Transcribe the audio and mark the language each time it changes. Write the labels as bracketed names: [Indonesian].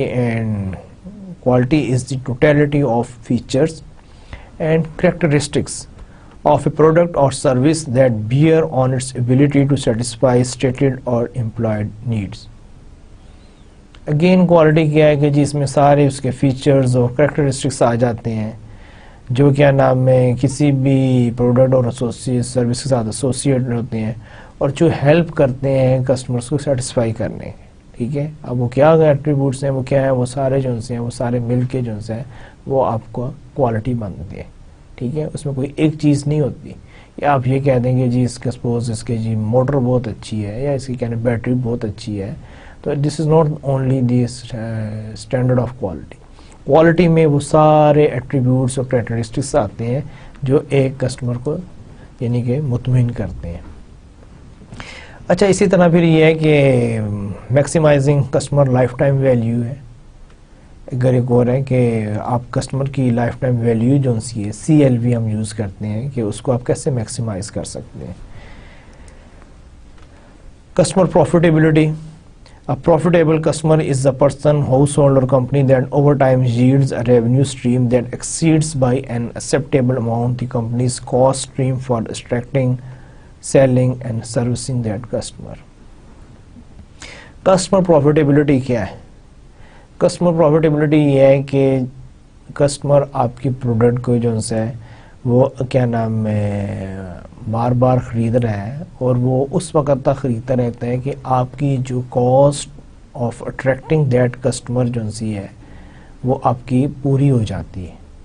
[English] And quality is the totality of features and characteristics of a product or service that bear on its ability to satisfy stated or implied needs. [Urdu] Again quality کیا ہے کہ جی اس میں سارے اس کے features اور characteristics آ جاتے ہیں جو کیا نام ہے کسی بھی پروڈکٹ اور سروس کے ساتھ ایسوسیٹ ہوتے ہیں اور جو ہیلپ کرتے ہیں کسٹمرس کو سیٹسفائی کرنے. ٹھیک ہے, اب وہ کیا ایٹریبیوٹس ہیں, وہ کیا ہیں, وہ سارے جو ہیں وہ سارے مل کے جو ہیں وہ آپ کو کوالٹی بنتی ہے. ٹھیک ہے, اس میں کوئی ایک چیز نہیں ہوتی. یا آپ یہ کہہ دیں گے جی اس کا سپوز اس کے جی موٹر بہت اچھی ہے یا اس کی کہنے بیٹری بہت اچھی ہے, تو [English] This is not only the standard of quality. [Urdu] Quality میں وہ سارے ایٹریبیوٹس اور کریکٹرسٹکس آتے ہیں جو ایک کسٹمر کو یعنی کہ مطمئن کرتے ہیں. اچھا, اسی طرح پھر یہ ہے کہ maximising customer life time value ہے. اگر ایک اور ہے کہ آپ کسٹمر کی لائف ٹائم ویلیو جو سی ہے CLV ہم یوز کرتے ہیں کہ اس کو آپ کیسے میکسیمائز کر سکتے ہیں. Customer profitability. [English] A profitable customer is a person, household or company that over time yields a revenue stream that exceeds by an acceptable amount the company's cost stream for attracting, selling and servicing that customer. [Urdu] Customer profitability کیا ہے؟ Customer profitability یہ ہے کہ customer آپ کی product کو جو ہے وہ کیا نام ہے بار بار خرید رہا ہے اور وہ اس وقت تک خریدتا رہتا ہے کہ آپ کی جو [English] cost of attracting that customer [Urdu] جو سی ہے وہ آپ کی پوری ہو جاتی ہے.